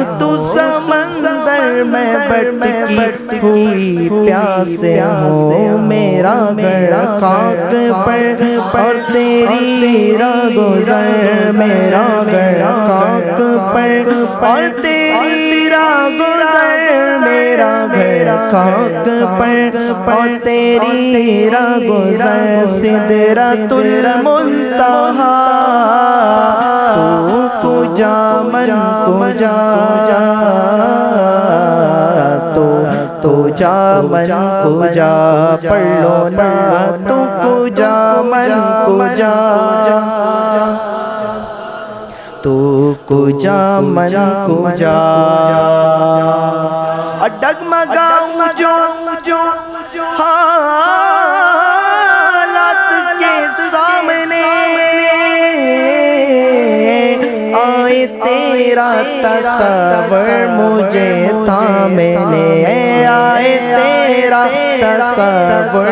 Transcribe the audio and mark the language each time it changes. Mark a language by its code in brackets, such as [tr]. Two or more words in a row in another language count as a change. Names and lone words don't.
[ur] تو سمندر میں بھٹکی ہوئی پیاس ہو میرا گھر خاک پر اور تیری راہگزر میرا گھر خاک پر اور تیری راہگزر میرا گھر خاک پر اور تیری راہگزر [ar] سدرۃ المنتہا [fa] تو کجا من کجا تو جا من کجا [ur] پڑھ لو نا [fa] تو کجا من کجا تو کجا من کجا [ur] اور ڈگمگاؤں جو حالات کے سامنے آئے تیرا تصور مجھے تھامنے آئے تیرا تصور